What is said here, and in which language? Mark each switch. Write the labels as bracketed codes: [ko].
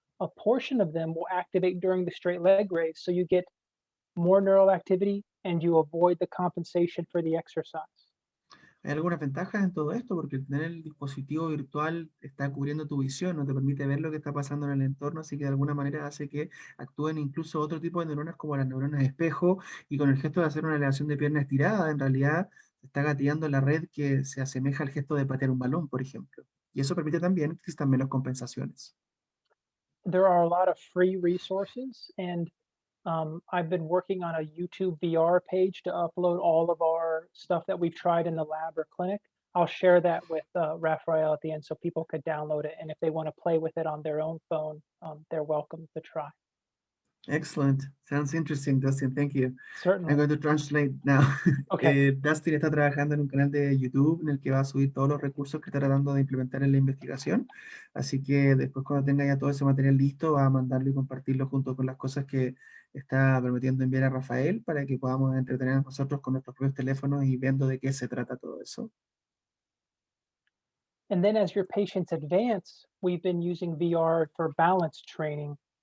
[en] A portion of them will activate during the straight leg raise. So you get more neural activity and you avoid the compensation for the exercise. [es] Hay algunas ventajas en todo esto porque tener el dispositivo virtual está cubriendo tu visión, no te permite ver lo que está pasando en el entorno, así que de alguna manera hace que actúen incluso otro tipo de neuronas como las neuronas espejo, y con el gesto de hacer una elevación de pierna estirada, en realidad se está gatillando la red que se asemeja al gesto de patear un balón, por ejemplo. Y eso permite también que existan menos compensaciones. [en] There are a lot of free resources, and I've been working on a YouTube VR page to upload all of our stuff that we've tried in the lab or clinic. I'll share that with Raphael at the end so people could download it. And if they want to play with it on their own phone, they're welcome to try. Excellent. Sounds interesting, Dustin. Thank you. I'm Certainly. going to translate now. Okay. [es] Dustin está trabajando en un canal de YouTube en el que va a subir todos los recursos que está tratando de implementar en la investigación. Así que después, cuando tenga ya todo ese material listo, va a mandarlo y compartirlo junto con las cosas que está prometiendo enviar a Rafael para que podamos entretenernos nosotros con nuestros propios teléfonos y viendo de qué se trata todo eso. [en] And then as your patients advance, we've been using VR for balance training.